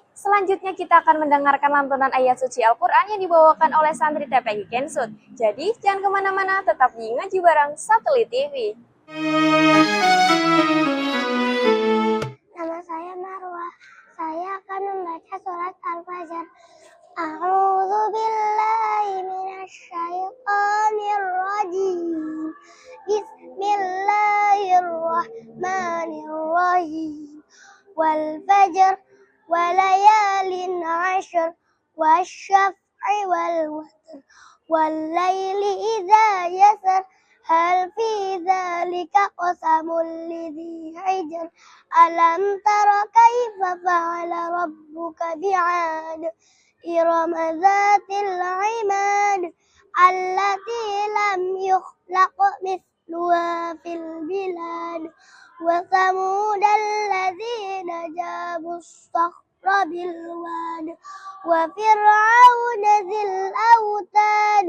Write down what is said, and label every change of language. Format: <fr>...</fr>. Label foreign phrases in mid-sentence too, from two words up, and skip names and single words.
<id>Selanjutnya kita akan mendengarkan lantunan ayat suci Al-Quran yang dibawakan oleh santri TPQ Gensut. Jadi jangan kemana-mana, tetap di Ngaji Bareng Satelit TV. Nama saya Marwah. Saya akan membaca surat Al-Fajr.</id> <ar>أعوذ بالله من الشيطان الرجيم. بسم الله الرحمن الرحيم. والفجر وليال عشر والشفع والوتر والليل إذا يسر هل في ذلك قسم لذي حجر ألم تر كيف فعل ربك بعاد إرم ذات العماد التي لم يخلق مثلها في البلاد وثمود الذين جابوا الصخر بالواد وفرعون ذي الأوتاد</ar>